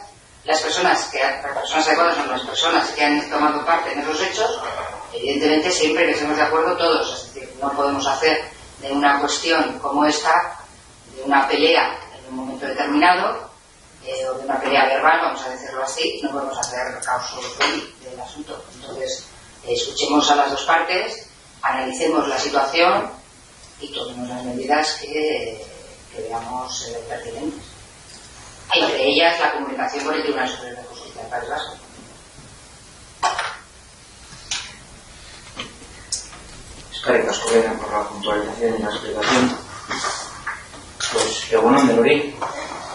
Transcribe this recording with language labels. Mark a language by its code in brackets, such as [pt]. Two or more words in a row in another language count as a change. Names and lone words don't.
[es] Las personas adecuadas son las personas que han tomado parte en esos hechos, evidentemente siempre que estemos de acuerdo todos, es decir, no podemos hacer de una cuestión como esta, de una pelea en un momento determinado, o de una pelea verbal, vamos a decirlo así, no podemos hacer causa del asunto. Entonces, escuchemos a las dos partes, analicemos la situación y tomemos las medidas que veamos pertinentes. Entre ellas la comunicación con el Tribunal Superior de Justicia del País Vasco. [eu] Eskerrik asko [es] por la puntualización y la explicación. Pues, [eu] egunon denoi.